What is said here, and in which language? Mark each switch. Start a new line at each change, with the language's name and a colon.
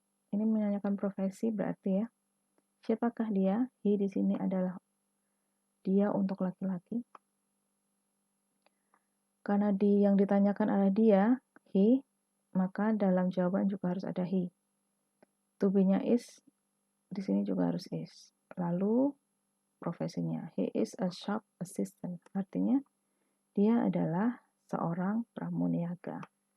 Indonesian: Ini menanyakan profesi, berarti ya. Siapakah dia? He di sini adalah dia untuk laki-laki. Karena yang ditanyakan adalah dia, he, maka dalam jawaban juga harus ada he. To be-nya is, di sini juga harus is. Lalu profesinya,
English: he is a shop assistant.
Indonesian: Artinya dia adalah seorang pramuniaga.